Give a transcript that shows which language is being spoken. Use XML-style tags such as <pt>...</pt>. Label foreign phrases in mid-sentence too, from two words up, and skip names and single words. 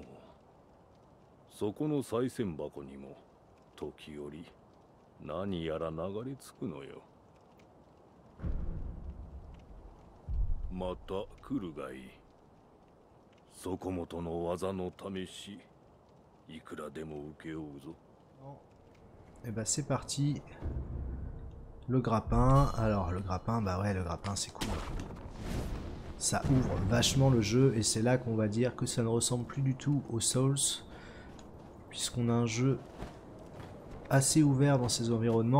<ja>そこの賽銭箱にも時折何やら流れ着くのよ。また来るがいい。そこもとの技の試し、いくらでも受けようぞ。</ja> <fr>Et bah c'est parti. Le grappin. Alors le grappin, bah ouais, le grappin c'est cool. Ça ouvre vachement le jeu et c'est là qu'on va dire que ça ne ressemble plus du tout aux Souls, puisqu'on a un jeu assez ouvert dans ses environnements.</fr>